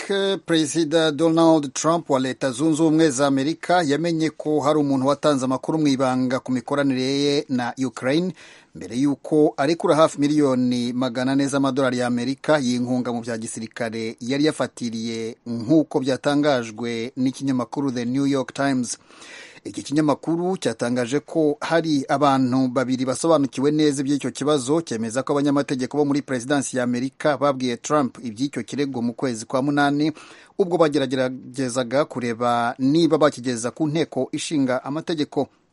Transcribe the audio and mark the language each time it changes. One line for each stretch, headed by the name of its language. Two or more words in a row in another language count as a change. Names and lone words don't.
Kinyarwanda: Perezida Donald Trump wa Leta Zunze Ubumwe za Amerika yamenye ko hari umuntu watanze amakuru mw'ibanga ku mikoranire ye na Ukraine mbere yuko arekura hafi miliyoni 400 z'amadolari ya Amerika y'inkunga mu bya gisirikare yari yafatiriye, nk'uko byatangajwe n'ikinyamakuru The New York Times. Iki kinyamakuru cyatangaje ko hari abantu babiri basobanukiwe neza iby'icyo kibazo, cyemeza ko abanyamategeko bo muri Presidansi ya Amerika babwiye Trump iby'icyo kirego mu kwezi kwa munani, ubwo bageragezaga kureba niba bakigeza ku nteko ishinga amategeko.